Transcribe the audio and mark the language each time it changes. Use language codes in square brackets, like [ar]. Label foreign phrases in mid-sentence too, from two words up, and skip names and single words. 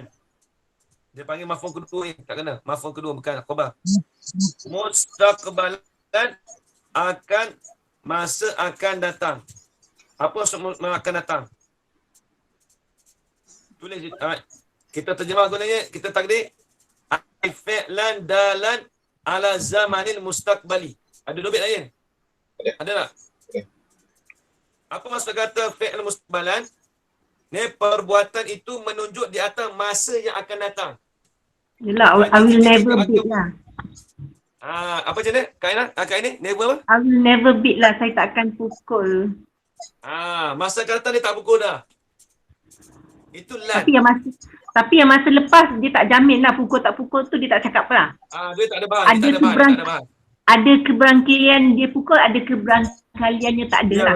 [ms] Dia panggil maf'ul kedua ni. Tak kena. Maf'ul kedua bukan khabar. Mustaqbalan masa akan datang. Apa maksud akan datang? Tulis. Kita terjemah gunanya. Kita takdir. [ar] فعلاً دالاً على زمنِ المستقبلِ. [ms] Ada dobit lain? Ada tak? Apa maksud kata [ar] فعل مستقبلاً? [ms] Ni perbuatan itu menunjuk di atas masa yang akan datang. Yelah, [en] I will never beat lah. [ms] Apa macam ni? Kak ini? Never apa? [en] I will never beat [ms] lah. Saya tak akan pukul. Masa akan datang dia tak pukul dah. Itu lan. Tapi yang masa lepas dia tak jamin lah pukul tak pukul tu dia tak cakap lah. Dia tak ada bahan. Ada keberangkalian dia pukul, ada keberangkaliannya tak ada lah.